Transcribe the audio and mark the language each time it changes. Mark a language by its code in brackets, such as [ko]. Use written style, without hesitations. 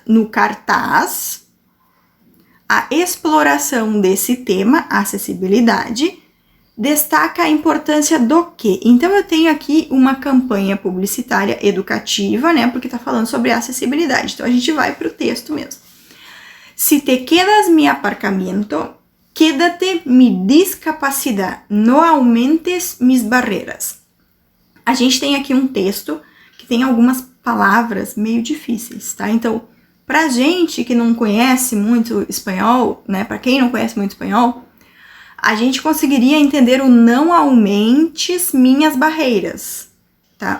[pt] No cartaz, a exploração desse tema, acessibilidade, destaca a importância do quê? Então, eu tenho aqui uma campanha publicitária educativa, né? Porque tá falando sobre acessibilidade. Então, a gente vai pro texto mesmo. [es] Si te quedas mi aparcamiento, quédate mi discapacidad, no aumentes mis barreiras. [pt] A gente tem aqui um texto que tem algumas palavras meio difíceis, tá? Então, pra gente que não conhece muito espanhol, né? Pra quem não conhece muito espanhol, a gente conseguiria entender o não aumentes minhas barreiras, tá?